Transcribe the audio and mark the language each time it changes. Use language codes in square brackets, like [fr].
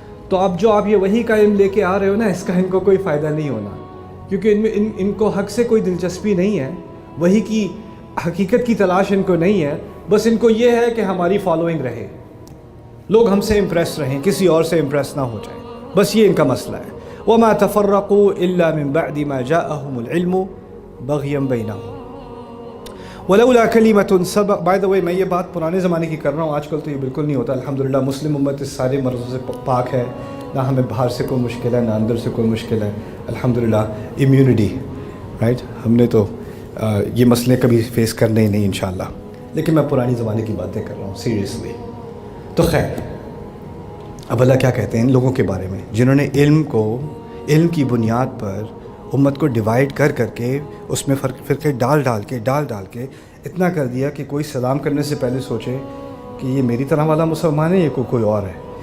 [ur] تو اب جو آپ یہ وہی کا علم لے کے آ رہے ہو نا, اس کا ان کو کوئی فائدہ نہیں ہونا, کیونکہ ان کو حق سے کوئی دلچسپی نہیں ہے, وہی کی حقیقت کی تلاش ان کو نہیں ہے. بس ان کو یہ ہے کہ ہماری فالوئنگ رہے, لوگ ہم سے امپریس رہیں, کسی اور سے امپریس نہ ہو جائیں. بس یہ ان کا مسئلہ ہے. [ar] وما تفرقوا الا من بعد ما جاءهم العلم بغيا بينهم ولولا كلمة سبق. [ur] بائی دا وے میں یہ بات پرانے زمانے کی کر رہا ہوں, آج کل تو یہ بالکل نہیں ہوتا. الحمدللہ مسلم امت اس سارے مرضوں سے پاک ہے, نہ ہمیں باہر سے کوئی مشکل ہے, نہ اندر سے کوئی مشکل ہے. الحمدللہ امیونٹی, رائٹ. ہم نے تو یہ مسئلے کبھی فیس کرنے ہی نہیں انشاءاللہ. لیکن میں پرانی زمانے کی باتیں کر رہا ہوں سیریسلی. تو خیر, اب اللہ کیا کہتے ہیں ان لوگوں کے بارے میں جنہوں نے علم کی بنیاد پر امت کو ڈیوائیڈ کر کے اس میں فرقے ڈال کے اتنا کر دیا کہ کوئی سلام کرنے سے پہلے سوچے کہ یہ میری طرح والا مسلمان ہے, یہ کوئی اور ہے.